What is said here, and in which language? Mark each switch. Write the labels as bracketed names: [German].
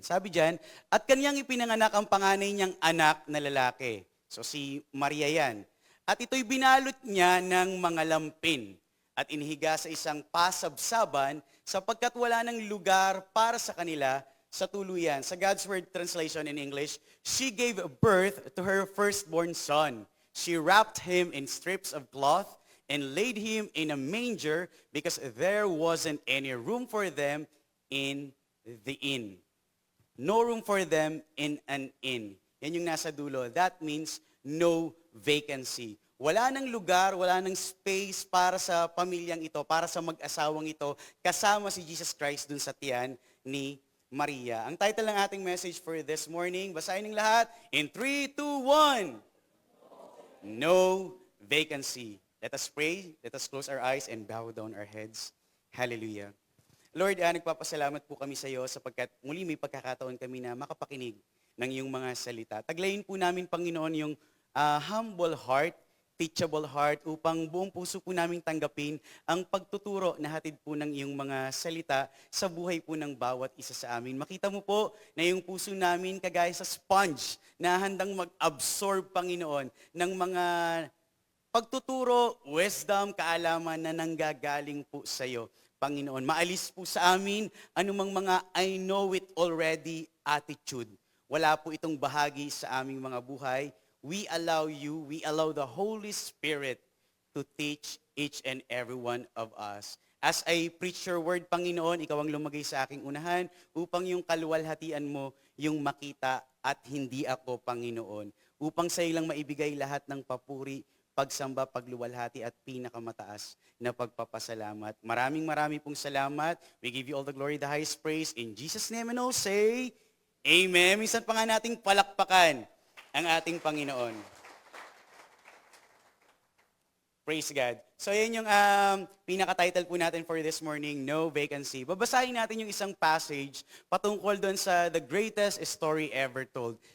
[Filipino] Sabi dyan, at kanyang ipinanganak ang panganay niyang anak na lalaki. So si Maria yan. At ito'y binalot niya ng mga lampin at inihiga sa isang pasabsaban sapagkat wala ng lugar para sa kanila sa tuluyan. [English] Sa God's Word translation in English, she gave birth to her firstborn son. She wrapped him in strips of cloth and laid him in a manger because there wasn't any room for them in the inn. No room for them in an inn. [Filipino] Yan yung nasa dulo. [English] That means no vacancy. [Filipino] Wala nang lugar, wala nang space para sa pamilyang ito, para sa mag-asawang ito, kasama si Jesus Christ dun sa tiyan ni Maria. Ang title ng ating message [English] for this morning, [Filipino] basahin ng lahat, in 3, 2, 1. [English] No vacancy. Let us pray, let us close our eyes and bow down our heads. Hallelujah. [Filipino] Lord, nagpapasalamat po kami sa iyo sapagkat muli may pagkakataon kami na makapakinig ng iyong mga salita. Taglayin po namin, Panginoon, yung [English] humble heart, teachable heart, [Filipino] upang buong puso po namin tanggapin ang pagtuturo na hatid po ng iyong mga salita sa buhay po ng bawat isa sa amin. Makita mo po na yung puso namin kagaya sa sponge na handang mag-absorb, Panginoon, ng mga pagtuturo, wisdom, kaalaman na nanggagaling po sa iyo, Panginoon. Maalis po sa amin anumang mga [English] I know it already attitude. [Filipino] Wala po itong bahagi sa aming mga buhay. [English] We allow you, we allow the Holy Spirit to teach each and every one of us. As I preach your word, [Filipino] Panginoon, ikaw ang lumagay sa aking unahan upang yung kaluwalhatian mo yung makita at hindi ako, Panginoon. Upang sa ilang maibigay lahat ng papuri, pagsamba, pagluwalhati at pinakamataas na pagpapasalamat. Maraming pong salamat. [English] We give you all the glory, the highest praise. In Jesus' name and all say, Amen. [Filipino] Minsan pa nga nating palakpakan ang ating Panginoon. [English] Praise God. [Filipino] So yan yung pinaka-title po natin [English] for this morning, No Vacancy. [Filipino] Babasahin natin yung isang passage patungkol doon sa [English] the greatest story ever told.